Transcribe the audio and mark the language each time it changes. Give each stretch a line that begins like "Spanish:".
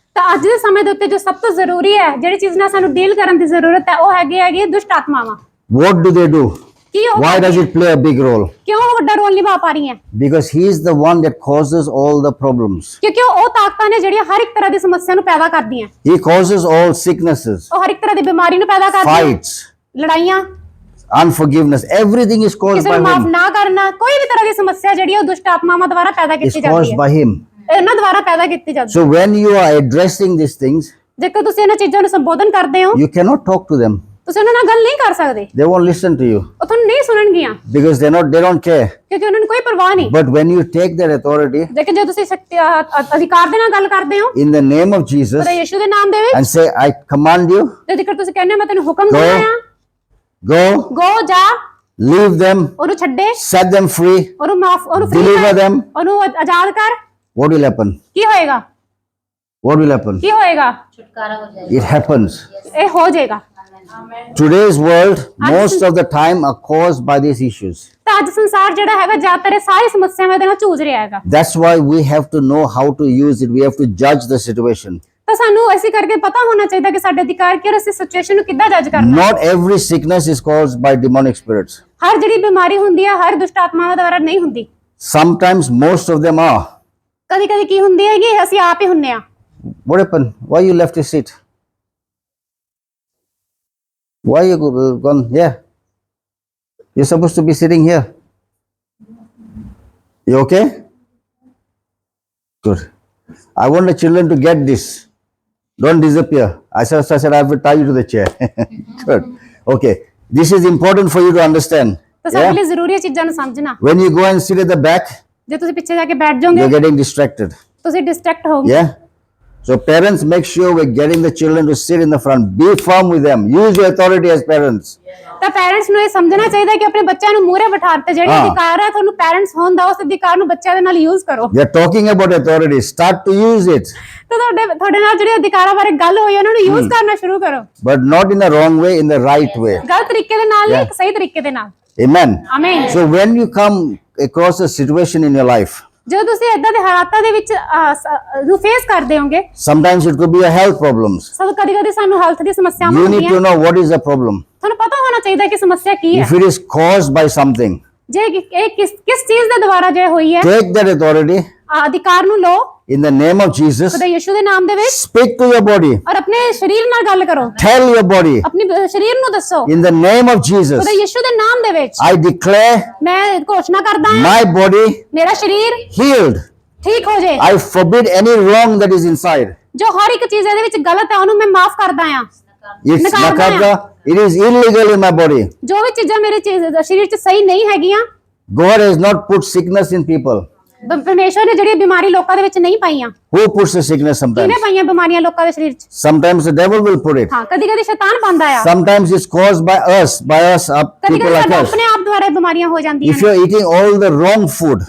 Punjabi: ਤਾਂ ਅੱਜ ਦੇ ਸਮੇਂ ਦੇ ਉੱਤੇ ਜੋ ਸਭ ਤੋਂ ਜ਼ਰੂਰੀ ਹੈ, ਜਿਹੜੀ ਚੀਜ਼ ਨਾਲ ਸਾਨੂੰ ਡੀਲ ਕਰਨ ਦੀ ਜ਼ਰੂਰਤ ਹੈ, ਉਹ ਹੈਗੀ ਦੁਸ਼ਟ ਆਤਮਾਵਾਂ।
English: What do they do?
Punjabi: ਕੀ ਉਹ
English: Why does it play a big role?
Punjabi: ਕਿਉਂ ਉਹ ਵੱਡਾ ਰੋਲ ਨਿਭਾ ਪਾ ਰਹੀਆਂ?
English: Because he is the one that causes all the problems.
Punjabi: ਕਿਉਂਕਿ ਉਹ ਤਾਕਤਾਂ ਨੇ ਜਿਹੜੀਆਂ ਹਰ ਇੱਕ ਤਰ੍ਹਾਂ ਦੀ ਸਮੱਸਿਆ ਨੂੰ ਪੈਦਾ ਕਰਦੀਆਂ।
English: He causes all sicknesses,
Punjabi: ਉਹ ਹਰ ਇੱਕ ਤਰ੍ਹਾਂ ਦੀ ਬਿਮਾਰੀ ਨੂੰ ਪੈਦਾ ਕਰਦੀਆਂ,
English: fights,
Punjabi: ਲੜਾਈਆਂ,
English: unforgiveness. Everything is caused
Punjabi: ਕਿਸੇ
English: by
Punjabi: ਨੂੰ ਮਾਫ
English: him.
Punjabi: ਨਾ ਕਰਨਾ, ਕੋਈ ਵੀ ਤਰ੍ਹਾਂ ਦੀ ਸਮੱਸਿਆ ਜਿਹੜੀ ਉਹ ਦੁਸ਼ਟ ਆਤਮਾਵਾਂ ਦੁਆਰਾ ਪੈਦਾ
English: It's
Punjabi: ਕੀਤੀ ਜਾਂਦੀ
English: caused
Punjabi: ਹੈ,
English: by him.
Punjabi: ਇਹਨਾਂ ਦੁਆਰਾ ਪੈਦਾ ਕੀਤੀ ਜਾਂਦੀ ਹੈ।
English: So when you are addressing these things,
Punjabi: ਜੇਕਰ ਤੁਸੀਂ ਇਹਨਾਂ ਚੀਜ਼ਾਂ ਨੂੰ ਸੰਬੋਧਨ ਕਰਦੇ ਹੋ,
English: you cannot talk to them.
Punjabi: ਤੁਸੀਂ ਉਹਨਾਂ ਨਾਲ ਗੱਲ ਨਹੀਂ ਕਰ ਸਕਦੇ,
English: They won't listen to you
Punjabi: ਉਹ ਤੁਹਾਨੂੰ ਨਹੀਂ ਸੁਣਨਗੀਆਂ,
English: because they don't care.
Punjabi: ਕਿਉਂਕਿ ਉਹਨਾਂ ਨੂੰ ਕੋਈ ਪਰਵਾਹ ਨਹੀਂ।
English: But when you take that authority
Punjabi: ਜੇਕਰ ਜੇ ਤੁਸੀਂ ਅਧਿਕਾਰ ਦੇ ਨਾਲ ਗੱਲ ਕਰਦੇ ਹੋ
English: in the name of Jesus
Punjabi: ਉਹਦੇ ਯਿਸੂ ਦੇ ਨਾਮ ਦੇ ਵਿੱਚ,
English: and say, I command you,
Punjabi: ਤੇ ਜੇਕਰ ਤੁਸੀਂ ਕਹਿੰਦੇ ਹੋ ਮੈਂ ਤੈਨੂੰ ਹੁਕਮ
English: Go.
Punjabi: ਦਿੰਦਾ ਆ,
English: go,
Punjabi: ਗੋ ਜਾ,
English: leave them,
Punjabi: ਉਹਨੂੰ ਛੱਡੇ,
English: set them free,
Punjabi: ਉਹਨੂੰ ਮਾਫ, ਉਹਨੂੰ free
English: deliver
Punjabi: ਕਰ,
English: them,
Punjabi: ਉਹਨੂੰ ਆਜ਼ਾਦ ਕਰ,
English: what will happen?
Punjabi: ਕੀ ਹੋਏਗਾ?
English: What will happen?
Punjabi: ਕੀ ਹੋਏਗਾ?
English: It happens.
Punjabi: ਇਹ ਹੋ ਜਾਏਗਾ।
English: Today's world, most of the time, are caused by these issues.
Punjabi: ਤਾਂ ਅੱਜ ਸੰਸਾਰ ਜਿਹੜਾ ਹੈਗਾ ਜ਼ਿਆਦਾਤਰ ਇਹ ਸਾਰੀ ਸਮੱਸਿਆਵਾਂ ਦੇ ਨਾਲ ਜੂਝ ਰਿਹਾ ਹੈਗਾ।
English: That's why we have to know how to use it. We have to judge the situation.
Punjabi: ਤਾਂ ਸਾਨੂੰ ਐਸੀ ਕਰਕੇ ਪਤਾ ਹੋਣਾ ਚਾਹੀਦਾ ਕਿ ਸਾਡੇ ਅਧਿਕਾਰ ਕੀ ਔਰ ਅਸੀਂ ਸਿਚੁਏਸ਼ਨ ਨੂੰ ਕਿੱਦਾਂ ਜੱਜ ਕਰਨਾ।
English: Not every sickness is caused by demonic spirits.
Punjabi: ਹਰ ਜਿਹੜੀ ਬਿਮਾਰੀ ਹੁੰਦੀ ਹੈ ਹਰ ਦੁਸ਼ਟ ਆਤਮਾਵਾਂ ਦੁਆਰਾ ਨਹੀਂ ਹੁੰਦੀ।
English: Sometimes most of them are.
Punjabi: ਕਦੀ ਕਦੀ ਕੀ ਹੁੰਦੀ ਹੈਗੀ, ਅਸੀਂ ਆਪ ਹੀ ਹੁੰਨੇ ਆ।
English: What happened? Why you left your seat? Why you gone here? You're supposed to be sitting here. You okay? Good. I want the children to get this. Don't disappear. I said I have to tie you to the chair. Good. Okay. This is important for you to understand.
Punjabi: ਤਾਂ ਸਾਡੇ ਲਈ ਜ਼ਰੂਰੀ ਹੈ ਚੀਜ਼ਾਂ ਨੂੰ ਸਮਝਣਾ।
English: When you go and sit at the back,
Punjabi: ਜੇ ਤੁਸੀਂ ਪਿੱਛੇ ਜਾ ਕੇ ਬੈਠ ਜਾਓਗੇ
English: you're getting distracted.
Punjabi: ਤੁਸੀਂ ਡਿਸਟਰੈਕਟ ਹੋਗੇ।
English: Yeah? So parents, make sure we're getting the children to sit in the front. Be firm with them. Use your authority as parents.
Punjabi: ਤਾਂ parents ਨੂੰ ਇਹ ਸਮਝਣਾ ਚਾਹੀਦਾ ਕਿ ਆਪਣੇ ਬੱਚਿਆਂ ਨੂੰ ਮੂਹਰੇ ਬਿਠਾ ਤੇ ਜਿਹੜੇ ਹਾਂ। ਅਧਿਕਾਰ ਹੈ ਤੁਹਾਨੂੰ ਪੈਰੈਂਟਸ ਹੋਣ ਦਾ, ਉਸ ਅਧਿਕਾਰ ਨੂੰ ਬੱਚਿਆਂ ਦੇ ਨਾਲ ਯੂਜ਼ ਕਰੋ।
English: We are talking about authority. Start to use it,
Punjabi: ਤਾਂ ਤੁਹਾਡੇ ਨਾਲ ਜਿਹੜੇ ਅਧਿਕਾਰਾਂ ਬਾਰੇ ਗੱਲ ਹੋਈ ਉਹਨਾਂ ਨੂੰ ਯੂਜ਼ ਕਰਨਾ ਸ਼ੁਰੂ ਕਰੋ।
English: but not in the wrong way, in the right way.
Punjabi: ਗਲਤ ਤਰੀਕੇ ਦੇ ਨਾਲ ਨਹੀਂ, ਇੱਕ ਸਹੀ ਤਰੀਕੇ ਦੇ ਨਾਲ।
English: Amen.
Punjabi: ਆਮੀਨ।
English: So when you come across a situation in your life,
Punjabi: ਜਦੋਂ ਤੁਸੀਂ ਏਦਾਂ ਦੇ ਹਾਲਾਤਾਂ ਦੇ ਵਿੱਚ ਨੂੰ ਫੇਸ ਕਰਦੇ ਹੋਗੇ,
English: sometimes it could be a health problems.
Punjabi: ਸਭ ਕਦੀ-ਕਦੀ ਸਾਨੂੰ ਹੈਲਥ ਦੀ ਸਮੱਸਿਆਵਾਂ
English: You need
Punjabi: ਹੁੰਦੀਆਂ।
English: to know what is the problem.
Punjabi: ਤੁਹਾਨੂੰ ਪਤਾ ਹੋਣਾ ਚਾਹੀਦਾ ਕਿ ਸਮੱਸਿਆ ਕੀ ਹੈ।
English: If it is caused by something,
Punjabi: ਜੇ ਇਹ ਕਿਸ ਚੀਜ਼ ਦੇ ਦੁਆਰਾ ਜੇ ਹੋਈ ਹੈ,
English: take that authority
Punjabi: ਅਧਿਕਾਰ ਨੂੰ ਲਓ
English: in the name of Jesus.
Punjabi: ਖੁਦਾ ਯਿਸੂ ਦੇ ਨਾਮ ਦੇ ਵਿੱਚ,
English: Speak to your body.
Punjabi: ਔਰ ਆਪਣੇ ਸਰੀਰ ਨਾਲ ਗੱਲ ਕਰੋ।
English: Tell your body
Punjabi: ਆਪਣੇ ਸਰੀਰ ਨੂੰ ਦੱਸੋ
English: in the name of Jesus.
Punjabi: ਖੁਦਾ ਯਿਸੂ ਦੇ ਨਾਮ ਦੇ ਵਿੱਚ
English: I declare
Punjabi: ਮੈਂ ਘੋਸ਼ਣਾ ਕਰਦਾ ਹਾਂ
English: my body
Punjabi: ਮੇਰਾ ਸਰੀਰ
English: healed.
Punjabi: ਠੀਕ ਹੋ ਜਾਏ।
English: I forbid any wrong that is inside.
Punjabi: ਜੋ ਹਰ ਇੱਕ ਚੀਜ਼ ਇਹਦੇ ਵਿੱਚ ਗਲਤ ਹੈ ਉਹਨੂੰ ਮੈਂ ਮਾਫ ਕਰਦਾ ਹਾਂ।
English: It's
Punjabi: Nakarda.
English: nakarda. It is illegal in my body.
Punjabi: ਜੋ ਵੀ ਚੀਜ਼ਾਂ ਮੇਰੇ ਸਰੀਰ 'ਚ ਸਹੀ ਨਹੀਂ ਹੈਗੀਆਂ,
English: God has not put sickness in people.
Punjabi: ਪਰਮੇਸ਼ਰ ਨੇ ਜਿਹੜੀ ਬਿਮਾਰੀ ਲੋਕਾਂ ਦੇ ਵਿੱਚ ਨਹੀਂ ਪਾਈਆਂ।
English: Who puts the sickness sometimes?
Punjabi: ਕਿਹਨੇ ਪਾਈਆਂ ਬਿਮਾਰੀਆਂ ਲੋਕਾਂ ਦੇ ਸਰੀਰ 'ਚ?
English: Sometimes the devil will put it.
Punjabi: ਹਾਂ, ਕਦੀ-ਕਦੀ ਸ਼ੈਤਾਨ ਪਾਉਂਦਾ ਆ,
English: Sometimes it's caused by us, people
Punjabi: ਕਦੀ-ਕਦੀ
English: like
Punjabi: ਸਾਡੇ
English: us.
Punjabi: ਆਪਣੇ ਆਪ ਦੁਆਰਾ ਇਹ ਬਿਮਾਰੀਆਂ ਹੋ ਜਾਂਦੀਆਂ
English: If
Punjabi: ਨੇ।
English: you're eating all the wrong food,